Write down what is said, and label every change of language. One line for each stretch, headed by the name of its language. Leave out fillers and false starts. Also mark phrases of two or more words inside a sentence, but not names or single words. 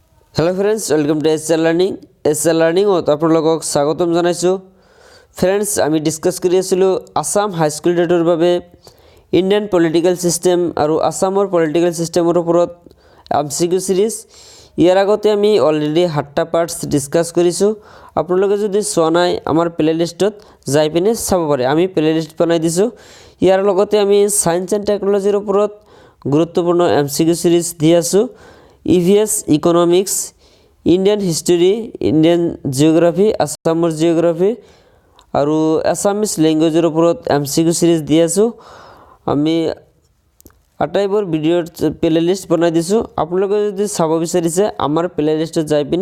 English: hello friends welcome to S Learning
Assamese: আপোনালোকক স্বাগতম জনাইছো फ्रेंड्स আমি ডিসকাস কৰি আছিলো আসাম
English: high school
Assamese: ডেটৰ বাবে
English: Indian political system
Assamese: আৰু আসামৰ
English: political system
Assamese: ওপৰত
English: MCQ series
Assamese: ইয়াৰ আগতে আমি অলৰেডি 7টা
English: parts discuss
Assamese: কৰিছো আপোনালোকে যদি চোৱা নাই আমাৰ প্লেলিষ্টত যাই পিনে চাব পাৰে আমি প্লেলিষ্ট বনাই দিছো ইয়াৰ লগতে আমি
English: science and technology
Assamese: ওপৰত গুৰুত্বপূৰ্ণ
English: MCQ series
Assamese: দি আছো
English: EVS Economics, Indian History, Indian Geography, Assam's Geography
Assamese: আৰু
English: Assamese language
Assamese: ৰ ওপৰত
English: MCQ series
Assamese: দি আছো আমি আটাইবোৰ ভিডিঅ'ৰ প্লেলিষ্ট বনাই দিছো আপোনালোকে যদি চাব বিচাৰিছে আমাৰ প্লেলিষ্টত যাই পিনে